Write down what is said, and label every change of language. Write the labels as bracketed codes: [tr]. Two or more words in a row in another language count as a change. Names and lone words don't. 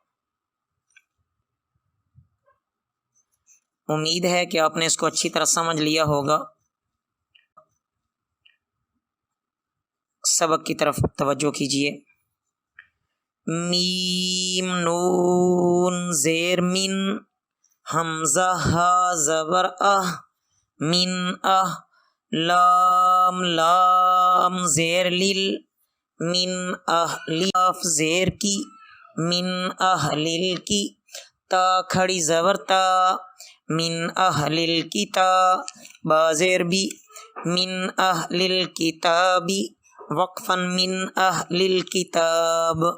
[ur] امید ہے کہ آپ نے اس کو اچھی طرح سمجھ لیا ہوگا۔ سبق کی طرف توجہ کیجیے۔ میم نون زیر من، حمزہ ہا زبر من لام لام زیر لل، من لیف زیر کی، من لیل کی، تا کھڑی زبر تا، [ar] من الکتاب، [ur] با زیر بی، [ar] من الکتابی، وقفا من الکتاب۔